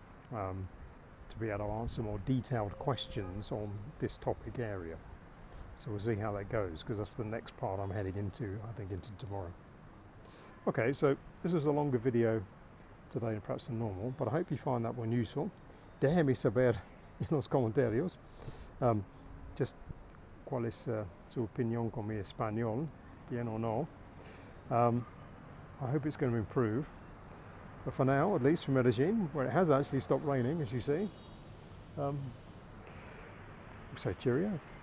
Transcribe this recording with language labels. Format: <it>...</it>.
<en>To be able to answer more detailed questions on this topic area. So we'll see how that goes, because that's the next part I'm heading into, I think, into tomorrow. Okay, so this was a longer video today perhaps than normal, but I hope you find that one useful.</en> <es>Déjeme saber en los comentarios just cuál es su opinión con mi español, bien o no.</es> <en>I hope it's going to improve. But for now, at least for Medellin, where it has actually stopped raining, as you see, we'll say cheerio.</en>